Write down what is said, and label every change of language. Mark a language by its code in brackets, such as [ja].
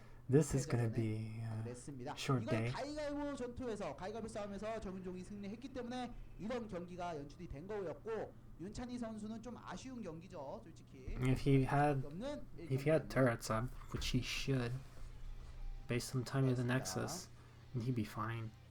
[en] This is gonna be a short day. [ko] 가위바위보 전투에서 가위바위보 싸움에서 정윤종이 승리했기 때문에 이런 경기가 연출이 된 거였고 윤찬희 선수는 좀 아쉬운 경기죠, 솔직히. [en] If he had turrets up, which he should, based on time of the Nexus, he'd be fine.